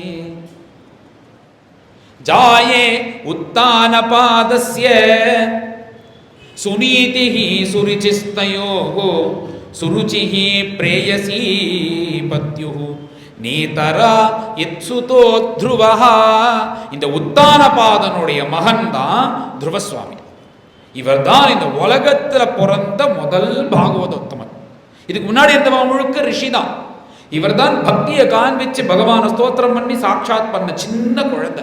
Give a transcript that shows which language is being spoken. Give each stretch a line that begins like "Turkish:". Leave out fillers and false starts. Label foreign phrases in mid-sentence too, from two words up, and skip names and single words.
Sanskrit: जाये उत्तानपादस्य सुनीतिः सुरुचिस्तयोः सुरुचिः प्रेयसी पत्युः नेतरा यत्सुतो ध्रुवः।
Tamil: இந்த உத்தானபாதனுடைய மகன் தான் த்ருவசுவாமி. இவர் தான் இந்த உலகத்துல பிறந்த முதல் பாகவத உத்தமன். இதுக்கு முன்னாடி இருந்தவன் முழுக்க ரிஷி தான். இவர் தான் பக்தியை காண்பிச்சு பகவான ஸ்தோத்திரம் பண்ணி சாட்சாத் பண்ண சின்ன குழந்தை.